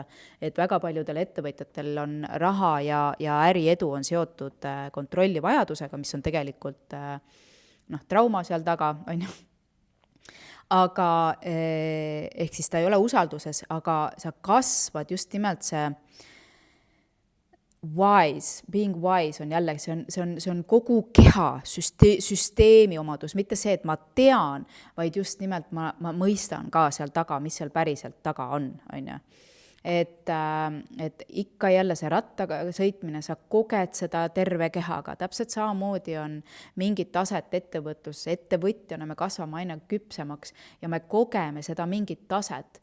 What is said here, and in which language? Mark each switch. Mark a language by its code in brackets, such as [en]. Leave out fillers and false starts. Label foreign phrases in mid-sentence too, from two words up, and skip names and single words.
[et] Et väga paljudel ettevõtjatel on raha ja äriedu on seotud kontrolli vajadusega, mis on tegelikult trauma seal taga, on ju. Aga ehk siis ta ei ole usalduses, aga sa kasvad just nimelt see wise, [en] being wise [et] on jälle, see on kogu keha, süsteemi omadus, mitte see, et ma tean, vaid just nimelt ma mõistan ka seal taga, mis seal päriselt taga on ju. Et ikka jälle see rattaga sõitmine, sa koged seda terve kehaga, täpselt samamoodi on mingit taset ettevõtlus, ettevõtjana me kasvame aina küpsemaks ja me kogeme seda mingit taset.